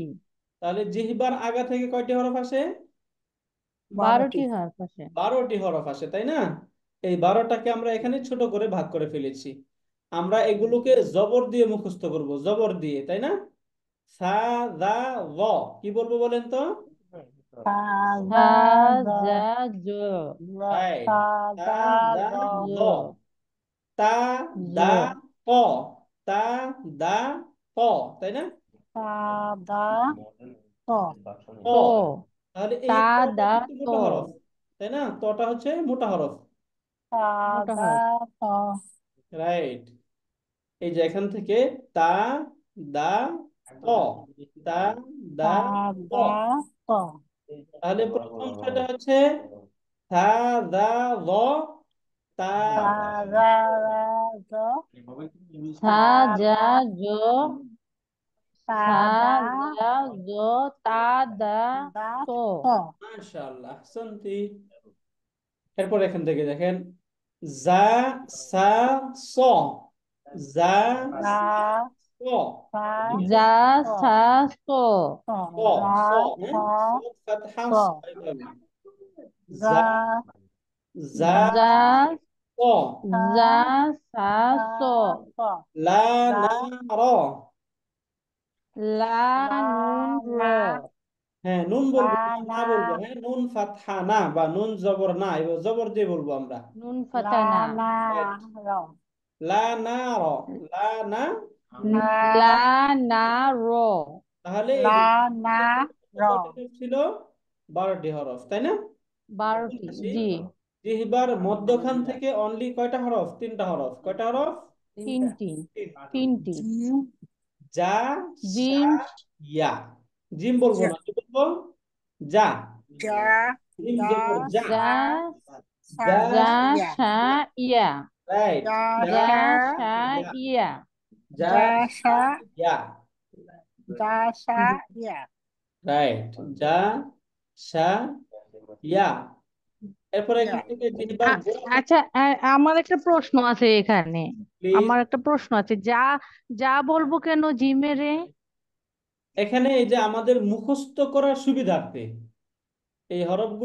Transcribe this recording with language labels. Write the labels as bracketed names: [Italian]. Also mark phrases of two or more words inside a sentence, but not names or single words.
[Bangla] তাহলে জিহ্বার আগা থেকে কয়টি হরফ আসে? 12টি। 12টি হরফ আছে। 12টি হরফ আসে, তাই না? এই 12টাকে আমরা এখানে ছোট করে ভাগ করে ফেলেছি। আমরা এগুলোকে জবর দিয়ে মুখস্থ করব, জবর দিয়ে, তাই না? সা, দা, গ। কি বলবো বলেন তো? সা, সা, জা, জ। জা, জ। রাইট। সা, সা, জা, দা, জ। জ। জ। তা, দা, জ। ক। তা, দা, ক, তাই না? সা, দা, ত। ক। ত। তাহলে তা, এই তটা দা, কিন্তু ত। মোটা হরফ, তাই না? তটা হচ্ছে মোটা হরফ। সা, মোটা দা, হরফ। ত। রাইট। এই যে এখান থেকে তা, দা, ত। তা, দা, সা, ত। দা, ত। তাহলে প্রথম ছয়টা হচ্ছে থা, দা, ল, তা, সা, জা, রা, জ। সা, সা, জা, দা, জ। সা, সা, দা, জা, জ। তা, দা, দা, ত। ত। মাশাআল্লাহ, শুনতি। এরপর এখান থেকে দেখেন জা, সা, স। জা, যা, সা, স। সা, যা, স। সা, স। স। স, যা, স, স, হ্যাঁ, সদ, ফাতহা, স। স, এইভাবে। যা, জা, জা জা ক, জা সা স ক, লা লা, না র। লা লা, নুন র না, হ্যাঁ, নুন লা, বলবো না, না না, বলবো। হ্যাঁ, নুন ফাতহা না বা নুন জবর না, এবার জবর দিয়ে বলবো আমরা। নুন লা, ফাতা না না, রাইট। র, লা না র, লা না। লা লা, না র তাহলে এই লা, যে না, র, কয়টি হরফ ছিল? 12টি হরফ, তাই না? এখন 12টি আসি, জি জিহ্বার মধ্যখান থেকে অনলি কয়টা হরফ? 3টা হরফ। কয়টা হরফ? 3টি তিন। 3টি জিম, যা, শা, জিম ইয়া। জিম বলবো জা, না, কি বলবো? যা। জা, জিম জা, জবর যা। জা সা, সা, যা, জা ইয়া, শা ইয়া রাইট। জা, যা, জা সা, শা ইয়া। ইয়া যা, জা, শা, সা, ইয়া। জা, সা, ইয়া, রাইট। যা, শা, ইয়া। এরপরে ইয়া, এখান থেকে জিহ্বার গোড়া থেকে, আচ্ছা আমার একটা প্রশ্ন আছে এখানে প্লিজ। আমার একটা প্রশ্ন আছে যা যা বলবো কেন জিমেরে এখানে এই যে আমাদের মুখস্থ করার সুবিধার্থে এই হরফগুলো